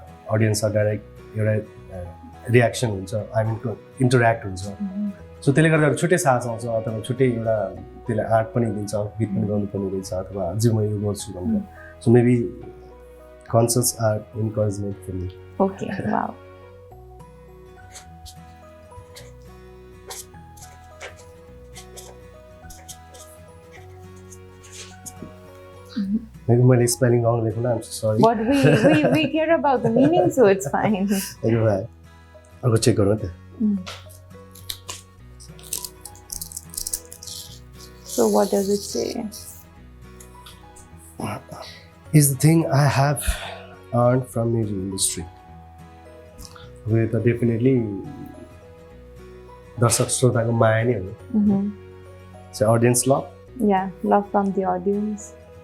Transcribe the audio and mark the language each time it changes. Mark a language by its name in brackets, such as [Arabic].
[Nepali] अडियन्सलाई direct एउटा reaction हुन्छ [English] I mean [Nepali] interact हुन्छ सो त्यसले गर्दा छुट्टै साहस आउँछ अथवा छुट्टै एउटा त्यसलाई आर्ट पनि दिन्छ गीत पनि गर्नुपर्ने रहेछ अथवा अझै म यो गर्छु भनेर [English] so maybe conscious or encouragement for me okay wow Maybe [Nepali] मैले स्पेलिङ रङ लेख्नु [English] I'm so sorry. But we care about the meaning, so it's fine. [Nepali] अर्को चेक गरौँ त [English] So what does it say? Is the thing I have earned from music industry. With definitely [Nepali] दर्शक श्रोताको माया नै हो [English] So audience love? Yeah, love from the audience.